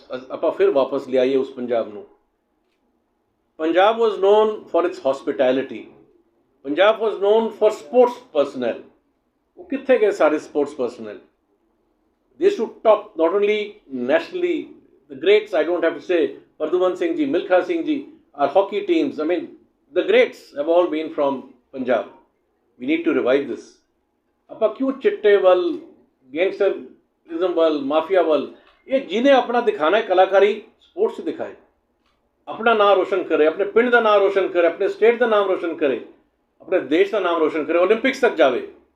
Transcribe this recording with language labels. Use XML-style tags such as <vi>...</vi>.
<pa>ਆਪਾਂ ਫਿਰ ਵਾਪਸ ਲਿਆਈਏ ਉਸ ਪੰਜਾਬ ਨੂੰ.</pa> <en>Punjab was known for its hospitality. Punjab was known for sports personnel.</en> <pa>ਉਹ ਕਿੱਥੇ ਗਏ ਸਾਰੇ sports personnel?</pa> <en>They used to top not only nationally, the greats, I don't have to say, Pardhuman Singh ji, Milkha Singh ji, our hockey teams, I mean, the greats have all been from Punjab. We need to revive this.</en> <pa>ਆਪਾਂ ਕਿਉਂ ਚਿੱਟੇ ਵੱਲ, gangsterism ਵੱਲ, mafia ਵੱਲ, ਇਹ ਜਿਹਨੇ ਆਪਣਾ ਦਿਖਾਣਾ ਹੈ ਕਲਾਕਾਰੀ, ਸਪੋਰਟਸ ਦਿਖਾਏ, ਆਪਣਾ ਨਾਮ ਰੋਸ਼ਨ ਕਰੇ, ਆਪਣੇ ਪਿੰਡ ਦਾ ਨਾਮ ਰੋਸ਼ਨ ਕਰੇ, ਆਪਣੇ ਸਟੇਟ ਦਾ ਨਾਮ ਰੋਸ਼ਨ ਕਰੇ, ਆਪਣੇ ਦੇਸ਼ ਦਾ ਨਾਮ ਰੋਸ਼ਨ ਕਰੇ, ਓਲੰਪਿਕਸ ਤੱਕ ਜਾਵੇ.</pa>